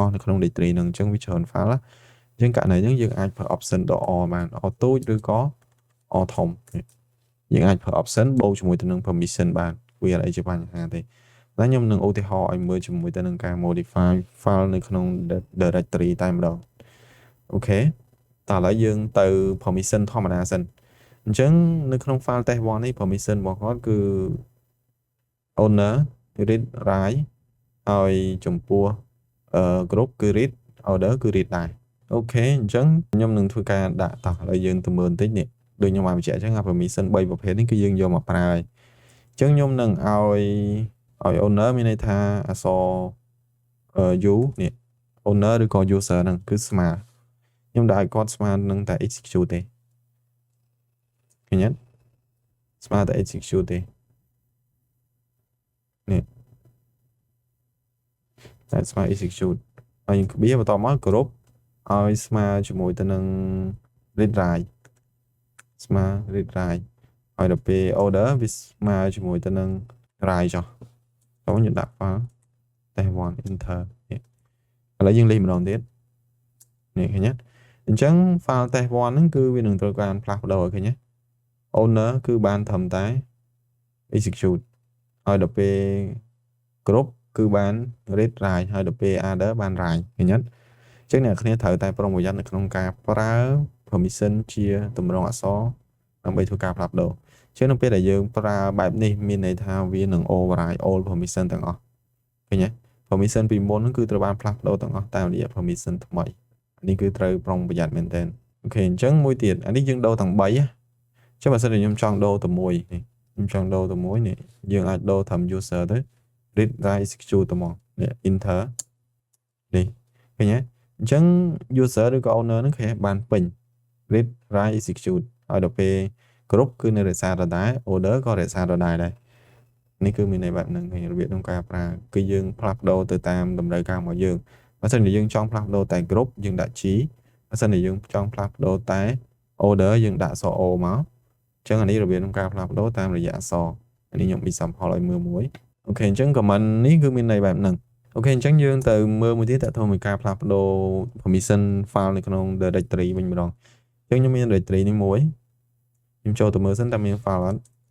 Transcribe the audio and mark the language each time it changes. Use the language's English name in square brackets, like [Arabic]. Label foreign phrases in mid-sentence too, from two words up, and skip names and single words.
[Khmer] ស់នៅក្នុង directory ហ្នឹងអញ្ចឹងវាច្រើន file អញ្ចឹងករណីហ្នឹងយើងអាចប្រើ option ដក o បាន o តូចឬក៏ o ធំយើងអាចប្រើ option បូកជាមួយទៅនឹង permission បានវាអត់អីជាបញ្ហាទេតែខ្ញុំនឹងឧទាហរណ៍ឲ្យមើលជាមួយទៅនឹងការ modify file នៅក្នុង directory តែម្ដងអូខេតោះឥឡូវយើងទៅ permission ធម្មតាសិនអញ្ចឹងនៅក្នុង file test 1នេះ permission របស់គាត់គឺ [English] owner read write [Khmer] ហើយចំពោះgroup គឺ [English] read order [Khmer] គឺ read ដែរអូខេអញ្ចឹងខ្ញុំនឹងធ្វើការដាក់តោះឥឡូវយើងទៅមើលបន្តិចនេះដូចខ្ញុំបានបញ្ជាក់អញ្ចឹង permission 3ប្រភេទនេះគឺយើងយកមកប្រើហើយអញ្ចឹងខ្ញុំនឹងឲ្យ owner មានន័យថាអក្សរu នេះ owner ឬក៏ user ហ្នឹងគឺស្មើខ្ញុំដាក់ឲ្យគាត់ស្មើនឹងតែ execute ទេឃើញទេស្មើតែ execute ទេ នេះតែស្មើ execute ហើយយើងក្បៀបន្តមកគ្រប់ឲ្យស្មើជាមួយទៅនឹង [English] read write [Khmer] ស្មើ [English] read write [Khmer] ហើយដល់ពេល order វាស្មើជាមួយទៅនឹង write ចុះតោះយើងដាក់ [English] file test 1 enter [Khmer] នេះឥឡូវយើងលេខម្ដងទៀតនេះឃើញទេអញ្ចឹង file test 1ហ្នឹងគឺវានឹងត្រូវការផ្លាស់ប្ដូរឃើញទេ owner គឺបានត្រឹមតែ execute ហើយដល់ពេលគ្រប់គឺបាន [English] read write [Khmer] ហើយដល់ពេល other បាន write ឃើញទេអញ្ចឹងអ្នកគ្នាត្រូវតែប្រុងប្រយ័ត្ននៅក្នុងការប្រើ permission ជាតម្រងអក្សរដើម្បីធ្វើការផ្លាស់ប្ដូរ ជាងនៅពេលដែលយើងប្រើបែបនេះមានន័យថាវានឹង [English] override all permission [Khmer] ទាំងអស់ឃើញទេ permission ពីមុនហ្នឹងគឺត្រូវបានផ្លាស់ប្ដូរទាំងអស់តាមរយៈ permission ថ្មីនេះគឺត្រូវប្រុងប្រយ័ត្នមែនទែនអូខេអញ្ចឹងមួយទៀតអានេះយើងដូរទាំង3ណាចុះបើសិនជាខ្ញុំច ង់ដូរទៅមួយនេះខ្ញុំចង់ដូរទៅមួយនេះយើងអាចដូរតាម user ទៅ [English] read write execute [Khmer] ទៅមកនេះ enter នេះឃើញទេអញ្ចឹង user ឬក៏ owner ហ្នឹងឃើញបានពេញ [English] read write [Khmer] execute ហើយដល់ពេលគ្រប់គឺនៅរក្សាដដែល order ក៏រក្សាដដែលដែរនេះគឺមានន័យបែបហ្នឹងហើយរបៀបក្នុងការប្រើគឺយើងផ្លាស់ប្ដូរ ទៅតាមតម្រូវការរបស់យើងបើសិនជាយើងចង់ផ្លាស់ប្ដូរតែគ្រប់យើងដាក់ G បើសិនជាយើងចង់ផ្លាស់ប្ដូរតែ order យើងដាក់អក្សរ O មកអញ្ចឹងអានេះរបៀបក្នុងការផ្លាស់ប្ដូរតាមរយៈអក្សរអានេះខ្ញុំ example ឲ្យមើលមួយអូខេអញ្ចឹង comment នេះគឺមានន័យបែបហ្នឹងអូខេអញ្ចឹងយើងទៅមើលមួយទៀតតើទៅមួយការផ្លាស់ប្ដូរ [English] permission file [Khmer] នៅក្នុង directory វិញម្ដងអញ្ចឹងខ្ញុំមាន directory នេះមួយខ្ញុំចូលទៅមើលសិនតើមាន file អត់